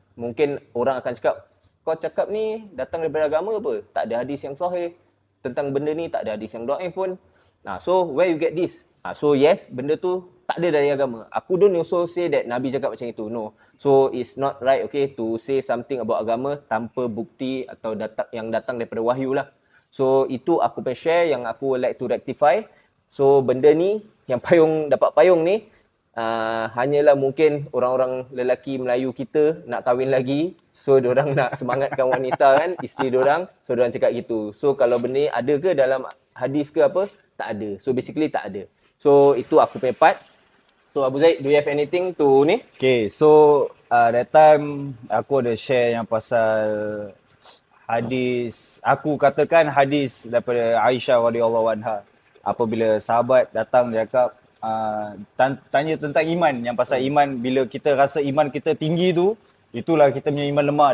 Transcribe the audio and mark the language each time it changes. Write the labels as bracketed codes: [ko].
[ms] Mungkin orang akan cakap, kau cakap ni datang daripada agama apa? Tak ada hadis yang sahih. Tentang benda ni tak ada hadis yang dhaif pun. [en] So where you get this? [ms] So yes, benda tu tak ada dari agama. Aku [en] don't also say that [ms] Nabi cakap macam itu. [en] No. So it's not right to say something about [ms] agama tanpa bukti atau yang datang daripada wahyu lah. So itu aku pengen share yang aku [en] would like to rectify. [ms] So benda ni, yang dapat payung ni, hanyalah mungkin orang-orang lelaki Melayu kita nak kahwin lagi. So diorang nak semangatkan wanita kan, isteri diorang. So diorang cakap gitu. So kalau benda ni ada ke dalam hadis ke apa? Tak ada. So basically tak ada. So itu aku punya part. [en] So Abu Zaid, do you have anything to ni? Okay, so that time [ms] aku ada share yang pasal hadis. Aku katakan hadis daripada Aisyah radhiyallahu anha. Apabila sahabat datang dia cakap tanya tentang iman, yang pasal iman, bila kita rasa iman kita tinggi tu, itulah kita punya iman lemah.